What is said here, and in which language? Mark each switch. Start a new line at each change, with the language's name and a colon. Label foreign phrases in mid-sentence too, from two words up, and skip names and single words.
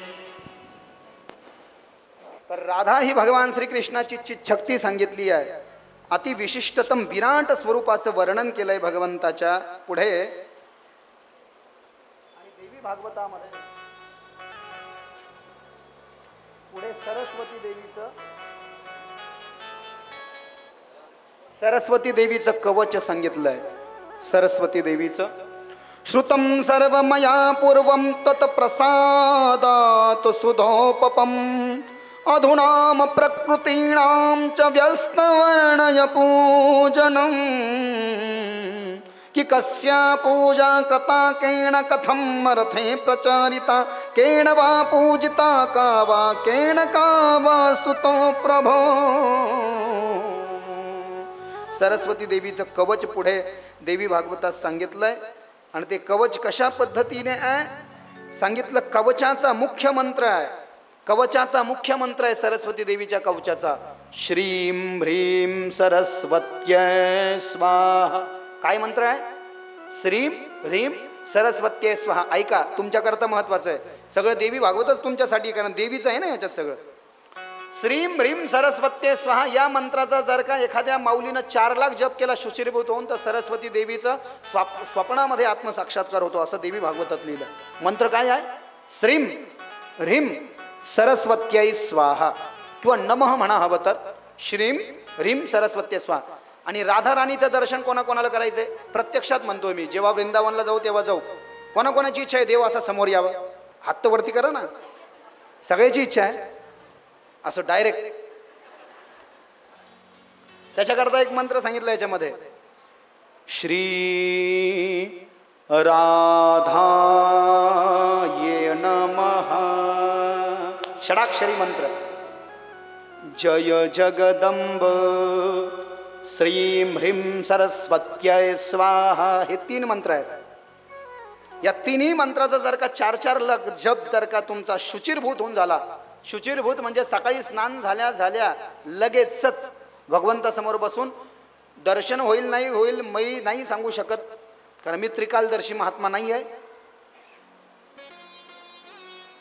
Marathi: तर राधा ही भगवान श्रीकृष्णाची चिच्छक्ती सांगितली आहे, अति विशिष्टतम विराट स्वरूपाचं वर्णन केलंय भगवंताच्या पुढे। आणि देवी भागवतामध्ये पुढे सरस्वती देवीचं कवच सांगितलंय, सरस्वती देवीचं
Sanskrit: श्रुतं सर्वमया पूर्वं तत्प्रसादात् सुधोपपम् अधुनाम प्रकृतीणां च व्यस्तवर्णय पूजनम् कि कस्या पूजा कृता केन कथम अर्थे प्रचारिता केन वा पूजिता का वा केन का वा स्तुतो प्रभो।
Marathi: सरस्वती देवीचं कवच पुढे देवी भागवतात सांगितलंय, आणि ते कवच कशा पद्धतीने आहे सांगितलं। कवचाचा मुख्य मंत्र आहे, कवचाचा मुख्य मंत्र आहे सरस्वती देवीच्या कवचाचा,
Sanskrit: श्रीं ह्रीं सरस्वत्यै स्वाहा।
Marathi: काय मंत्र आहे?
Sanskrit: श्रीं ह्रीं सरस्वत्यै स्वाहा।
Marathi: ऐका, तुमच्याकरता महत्वाचं आहे, सगळं देवी भागवतच तुमच्यासाठी, कारण देवीचं आहे ना याच्यात सगळं।
Sanskrit: श्रीं ह्रीं सरस्वत्यै स्वाहा
Marathi: या मंत्राचा जर का एखाद्या माऊलीनं 4 लाख जप केला शुचिरभूत होऊन, तर सरस्वती देवीचा स्वप्नामध्ये आत्मसाक्षात्कार होतो, असं देवी भागवतात लिहिलं। मंत्र काय आहे?
Sanskrit: श्रीं ह्रीं सरस्वत्यै स्वाहा,
Marathi: किंवा नमः म्हणा हवं तर,
Sanskrit: श्रीं ह्रीं सरस्वत्यै स्वाहा।
Marathi: आणि राधा राणीचं दर्शन कोणाकोणाला करायचंय? प्रत्यक्षात म्हणतोय मी, जेव्हा वृंदावनला जाऊ तेव्हा जाऊ। कोणाकोणाची इच्छा आहे देव असा समोर यावा? हात वरती करा ना, सगळ्याची इच्छा आहे असं डायरेक्ट। त्याच्याकरता एक मंत्र सांगितलं याच्यामध्ये,
Sanskrit: श्री राधा ये नमः, षडाक्षरी मंत्र, जय जगदंब श्रीं ह्रीं सरस्वत्यै स्वाहा,
Marathi: हे 3 मंत्र आहेत। या तिन्ही मंत्राचा जर का 4-4 लाख जप जर का तुमचा शुचिरभूत होऊन झाला, शुचिरभूत म्हणजे सकाळी स्नान झाल्या झाल्या लगेचच भगवंतासमोर बसून दर्शन होईल नाही होईल मी नाही सांगू शकत, कारण मी त्रिकालदर्शी महात्मा नाही आहे।